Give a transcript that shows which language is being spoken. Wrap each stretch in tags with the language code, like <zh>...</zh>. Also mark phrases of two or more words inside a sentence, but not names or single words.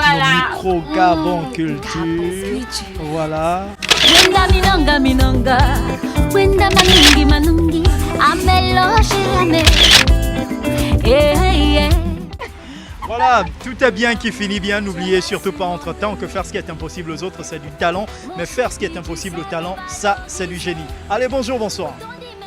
<fr>Voilà. nos micros Gabon Culture. Voilà. Wenda minonga minonga, wenda manungi manungi, amelo shirame. Yeah. Voilà, tout est bien qui finit bien. N'oubliez surtout pas entre-temps que faire ce qui est impossible aux autres, c'est du talent. Mais faire ce qui est impossible au talent, ça, c'est du génie. Allez, bonjour, bonsoir.</fr>